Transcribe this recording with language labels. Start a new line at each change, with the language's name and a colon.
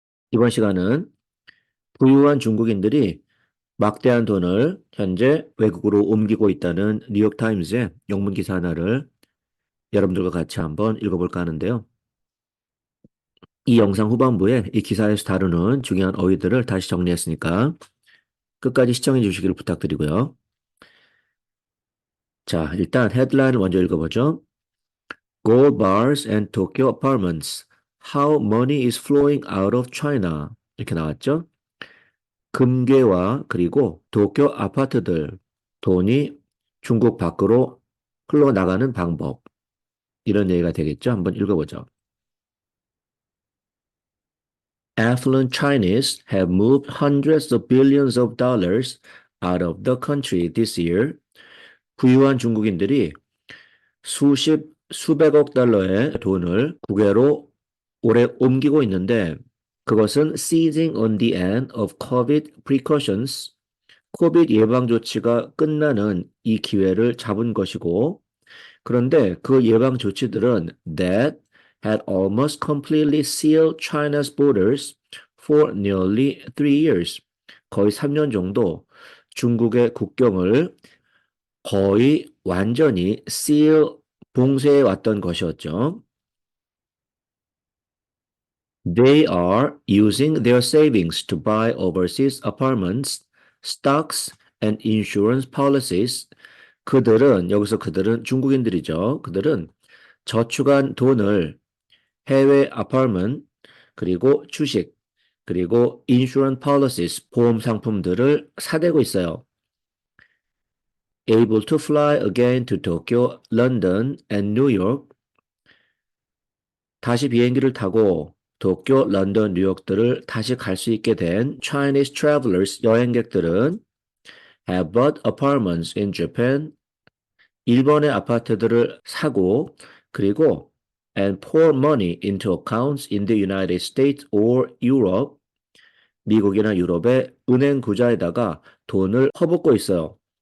Korean: 이번 시간은 부유한 중국인들이 막대한 돈을 현재 외국으로 옮기고 있다는 뉴욕타임즈의 영문 기사 하나를 여러분들과 같이 한번 읽어볼까 하는데요. 이 영상 후반부에 이 기사에서 다루는 중요한 어휘들을 다시 정리했으니까 끝까지 시청해 주시기를 부탁드리고요. 자, 일단 헤드라인을 먼저 읽어보죠.
English: Gold bars and Tokyo apartments. How money is flowing out of China.
Korean: 이렇게 나왔죠. 금괴와 그리고 도쿄 아파트들, 돈이 중국 밖으로 흘러나가는 방법. 이런 얘기가 되겠죠? 한번 읽어보죠.
English: Affluent Chinese have moved hundreds of billions of dollars out of the country this year.
Korean: 부유한 중국인들이 수백억 달러의 돈을 국외로 올해 옮기고 있는데 그것은
English: seizing on the end of COVID precautions,
Korean: 코비드 예방 조치가 끝나는 이 기회를 잡은 것이고, 그런데 그 예방 조치들은
English: that had almost completely sealed China's borders for nearly 3 years.
Korean: 거의 3년 정도 중국의 국경을 거의 완전히 봉쇄해 왔던 것이었죠.
English: They are using their savings to buy overseas apartments, stocks, and insurance policies.
Korean: 여기서 그들은 중국인들이죠. 그들은 저축한 돈을 해외 아파트먼트, 그리고 주식, 그리고 인슈런스 policies, 보험 상품들을 사대고 있어요.
English: Able to fly again to Tokyo, London, and New York.
Korean: 다시 비행기를 타고 도쿄, 런던, 뉴욕들을 다시 갈 수 있게 된
English: Chinese travelers,
Korean: 여행객들은
English: have bought apartments in Japan,
Korean: 일본의 아파트들을 사고 그리고
English: and pour money into accounts in the United States or Europe,
Korean: 미국이나 유럽의 은행 구자에다가 돈을 퍼붓고 있어요.